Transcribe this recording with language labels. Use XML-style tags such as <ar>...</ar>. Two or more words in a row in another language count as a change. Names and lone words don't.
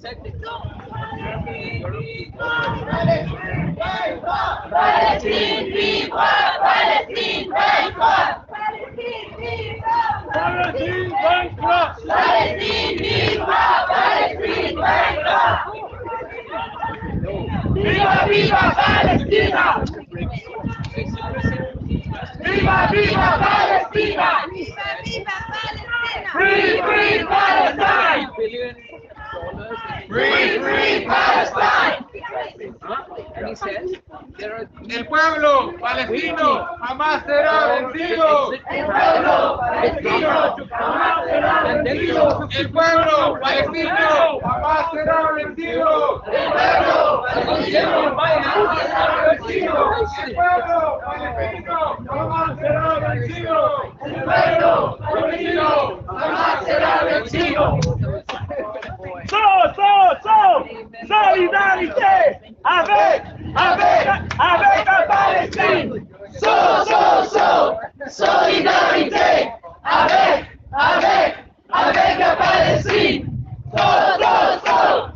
<fr>Palestine vivra! Palestine vaincra! Palestine vivra! Palestine vaincra! Palestine vivra! Palestine vaincra!</fr> <es>Viva, viva Palestina! Viva, viva Palestina! Viva, viva Palestina!</es> <en>Free Palestine! Free Palestine! And he says, there are</en> <es>El pueblo palestino jamás será vencido. El pueblo palestino jamás será vencido. El pueblo palestino jamás será vencido. El pueblo palestino jamás será vencido. El pueblo palestino jamás será vencido. El pueblo palestino jamás será vencido.</es> <fr>Solidarité avec la Palestine. Solidarité avec la Palestine.</fr>